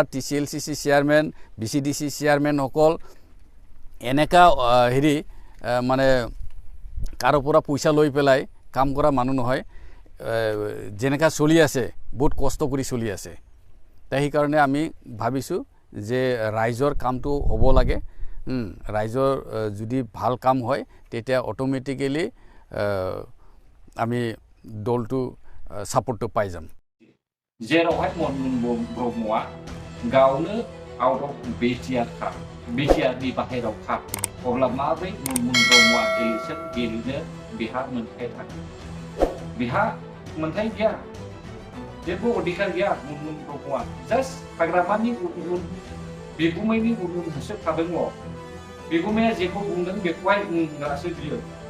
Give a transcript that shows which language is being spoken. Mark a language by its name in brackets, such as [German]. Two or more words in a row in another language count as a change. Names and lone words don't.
[Assamese] TCLCC চেয়াৰমেন BCDC চেয়াৰমেনসকল এনেকা হেৰি মানে কাৰো পৰা পইচা লৈ পেলাই কাম কৰা মানুহ নহয় যেনেকা চলি আছে বহুত কষ্ট কৰি চলি আছে তাই সেইকাৰণে আমি ভাবিছোঁ যে ৰাইজৰ কামটো হ'ব লাগে ৰাইজৰ যদি ভাল কাম হয় তেতিয়া অটোমেটিক্যালি আমি দলটো সাপোर्टটো পাই যাম [Bodo] जेरावहाय मनमुन ब्रह्मआ गावनो [English] out of [Bodo] BTR खा BTR नि बाहेराव खा अब्ला माब्रै मनमुन ब्रह्मआ इलेक्शन गेलेनो बिहा मोनथाय थागोन बिहा मोनथाय गैया जेबो अधिकार गैया मनमुन ब्रह्मआ जास्ट हाग्रामानि उन बिगुमैनि उन होसोखादोंल' बिगुमाया जेखौ बुंदों बेखौहाय बुंग्रासो बियो